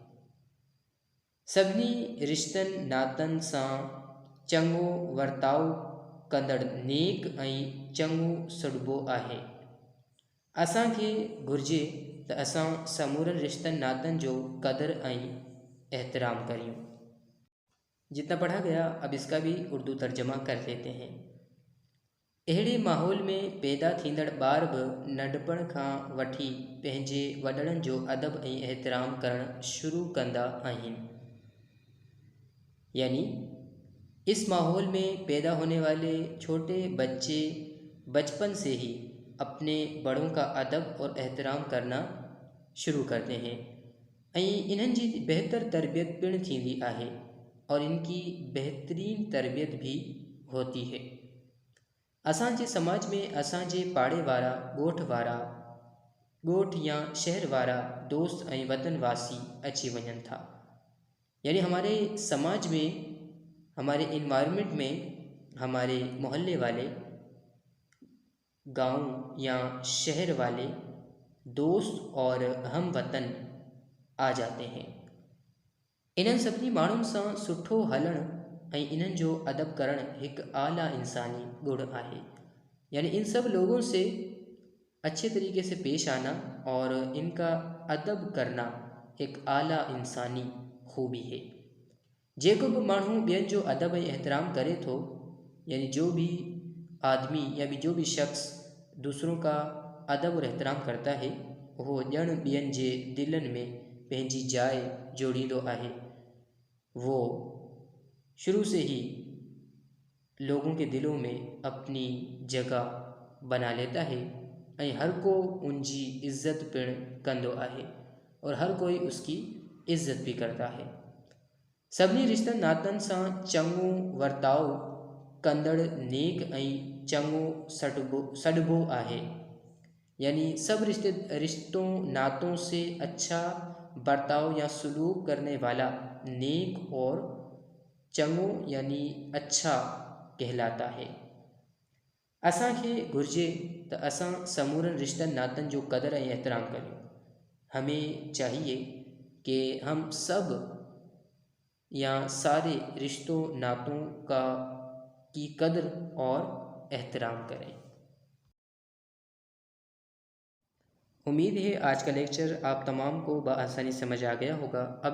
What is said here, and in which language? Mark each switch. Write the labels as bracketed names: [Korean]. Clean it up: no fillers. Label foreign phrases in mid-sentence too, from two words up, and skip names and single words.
[Sindhi] सभिनी रिश्तनि नातनि सां चङो वर्ताव कंदड़ नेक ऐं चङो सॾिबो आहे। असांखे घुर्जे त असां समूरनि रिश्तनि नातनि जो क़दुरु ऐं एहतराम करियूं। [Urdu] جتنا پڑھا گیا اب اس کا بھی اردو ترجمہ کر لیتے ہیں. [Sindhi] अहिड़े माहौल में पैदा थींदड़ ॿार बि नंढपण खां वठी पंहिंजे वॾड़नि जो अदब ऐं एहतराम करणु शुरू कंदा आहिनि। [Urdu] یعنی اس ماحول میں پیدا ہونے والے چھوٹے بچے بچپن سے ہی اپنے بڑوں کا ادب اور احترام کرنا شروع کرتے ہیں [Sindhi] ऐं इन्हनि जी बेहतर तरबियत पिणु थींदी आहे [Urdu] اور ان کی بہترین تربیت بھی ہوتی ہے. [Sindhi] असांजे समाज में असांजे पाड़े वारा ॻोठ या शहर वारा दोस्त ऐं वतनवासी अची वञनि था। [Urdu] یعنی ہمارے سماج میں، ہمارے انوائرمنٹ میں ہمارے محلے والے، گاؤں یا شہر والے دوست اور ہم وطن آ جاتے ہیں. [Sindhi] इन्हनि सभिनी माण्हुनि सां सुठो हलणु ऐं इन्हनि जो अदब करणु हिकु आला इंसानी गुण आहे। [Urdu] یعنی ان سب لوگوں سے اچھے طریقے سے پیش آنا اور ان کا ادب کرنا ایک اعلیٰ انسانی خوبی ہے. [Sindhi] जेको भी माण्हू ॿियनि जो अदब ऐं एहतराम करे थो, [Urdu] یعنی جو بھی آدمی یا بھی جو بھی شخص دوسروں کا ادب اور احترام کرتا ہے وہ [Sindhi] ॼण ॿियनि जे दिलनि में पंहिंजी जाइ जोड़ींदो आहे। [Urdu] وہ شروع سے ہی لوگوں کے دلوں میں اپنی جگہ بنا لیتا ہے [Sindhi] ऐं हर को उनजी इज़्ज़त पिणु कंदो आहे [Urdu] اور ہر کوئی اس کی عزت بھی کرتا ہے. [Sindhi] सभिनी रिश्तनि नातनि सां चङो वर्ताव कंदड़ नेक ऐं चङो सॾिबो आहे। [Urdu] یعنی سب رشتوں ناتوں سے اچھا برتاؤ یا سلوک کرنے والا نیک اور چڱو یعنی اچھا کہلاتا ہے. [Sindhi] असांखे घुर्जे त असां समूरनि रिश्तनि नातनि जो क़दुरु ऐं एहतराम करियूं। [Urdu] ہمیں چاہیے کہ ہم سب یا سارے رشتوں ناتوں کی قدر اور احترام کریں. امید ہے آج کا لیکچر آپ تمام کو بآسانی سمجھ آ گیا ہوگا.